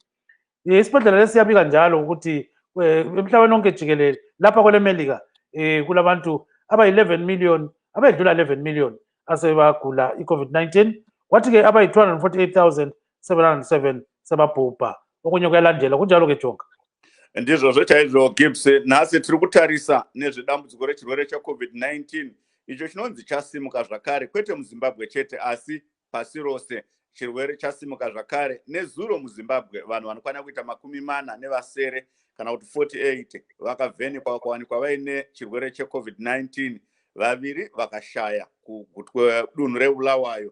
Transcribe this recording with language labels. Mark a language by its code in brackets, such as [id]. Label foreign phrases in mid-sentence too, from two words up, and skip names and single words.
[nd] Isibhedlela lesi siyabika njalo ukuthi emhlabeni wonke jikelele lapha kwele Melika kulabantu abayi-11 million abedlula 11 million asebagula i-COVID-19. Kwathi-ke abayi-248,707 sebabhubha. Okunye kuyalandela kunjalo-ke Jonga. [sn] Ndizvo chaizvo Gibbs. Nhasi tiri kutarisa nezvedambudziko rechirwere cheCovid-19 icho chinonzi chasimuka zvakare, kwete muZimbabwe chete asi pasi rose. Chirwere chasimuka zvakare nezuro muZimbabwe vanhu vanokwana kuita 40 kana kuti 48 vakavhenekwa vakawanikwa vaine chirwere cheCovid-19, vaviri vakashaya kudunhu reBulawayo.